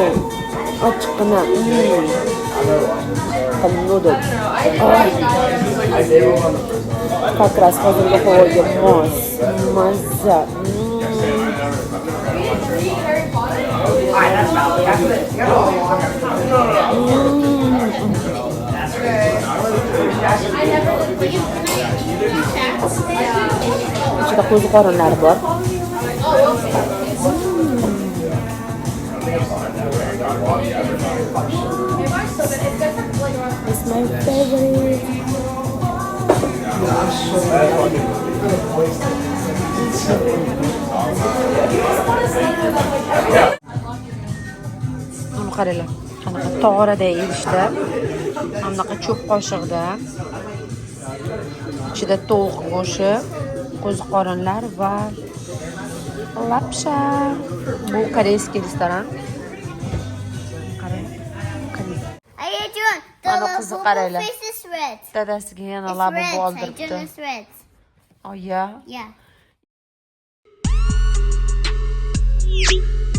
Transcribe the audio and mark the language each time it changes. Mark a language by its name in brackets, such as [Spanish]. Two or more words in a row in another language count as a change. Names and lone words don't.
[Uzbek] Ochiqqina. Noodle. [Russian] Как раз [Uzbek] hozirgi havoga mos. Mazza. Ichida qo'ziqorinlar bor. [English] It's my favorite. [Uzbek] Buni qaranglar. Qanaqa tog'oraday idishda, anaqa cho'p qoshiqda. Ichida tovuq go'shti, qo'ziqorinlar va lapsha. Bu koreyskiy restoran. Qarang. Ana qizi qaranglar. Dadasiga yana labi oldiribdi. [English] Oh yeah. Yeah.